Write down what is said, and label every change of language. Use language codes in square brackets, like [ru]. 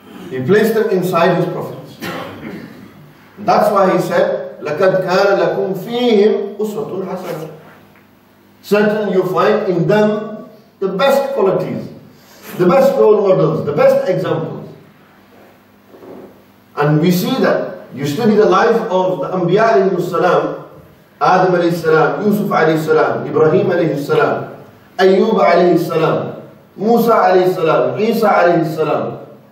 [en] He placed them inside His prophets. That's why He said, [ar] لَقَدْ كَانَ لَكُمْ فِيهِمْ أُسْوَةٌ حَسَنَةٌ. [en] Certainly you find in them the best qualities, the best role models, the best examples. And we see that. You study the life of the Anbiya alayhi salam, Adam alayhi salam, Yusuf alayhi salam, Ibrahim alayhi salam, Ayyub alayhi salam, Musa alayhi salam, Isa alayhi salam.